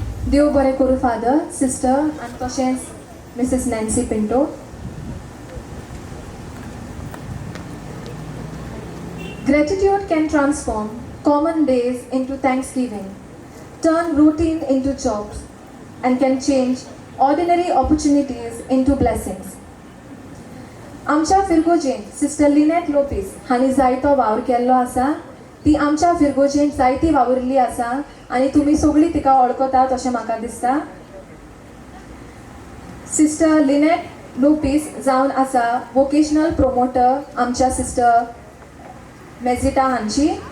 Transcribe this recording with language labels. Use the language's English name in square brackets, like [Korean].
[Goan Konkani] देव बरें करूं फादर सिस्टर आनी तशेंच मिसीस Nancy Pinto. [English] Gratitude can transform common days into thanksgiving, turn routine into jobs, and can change ordinary opportunities into blessings. [Goan Konkani] आमच्या फिरगोजेंत sister Lynette Lopes हांणी जायतो वावर केल्लो आसा. ती आमच्या फिरगोजेंत जायती वावुरली आसा आनी तुमी सगळीं तिका वळखतात अशें म्हाका दिसता. सिस्टर लिनेट लोपीस जावन आसा वोकेशनल प्रोमोटर आमच्या सिस्टर मेजिटा हांची.